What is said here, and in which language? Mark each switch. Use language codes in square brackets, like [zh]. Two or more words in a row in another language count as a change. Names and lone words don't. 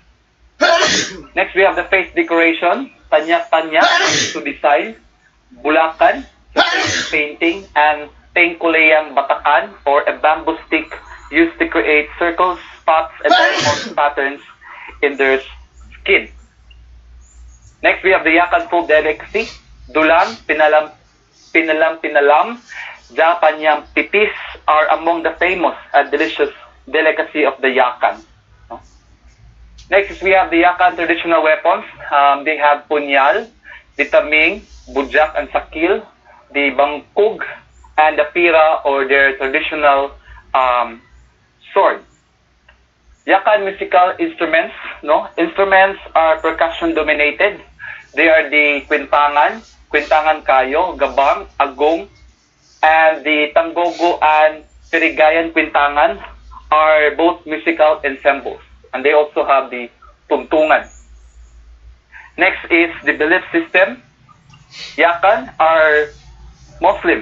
[en] Next, we have the face decoration, tanya-tanya to design, bulakan, painting, and tengkuleyang batakan, or a bamboo stick used to create circles, spots, and patterns in their skin. Next, we have the Yakan food delicacy, dulang, pinalam, Japanyang pipis are among the famous and delicious delicacy of the Yakan. Next, we have the Yakan traditional weapons. They have punyal, the taming, bujak, and sakil, the bangkug, and the pira, or their traditional sword. Yakan musical instruments. Instruments are percussion dominated. They are the kwintangan kayo, gabang, agong, and the tanggogo and pirigayan kwintangan are both musical ensembles. And they also have the tungtungan. Next is the belief system. Yakan are Muslim.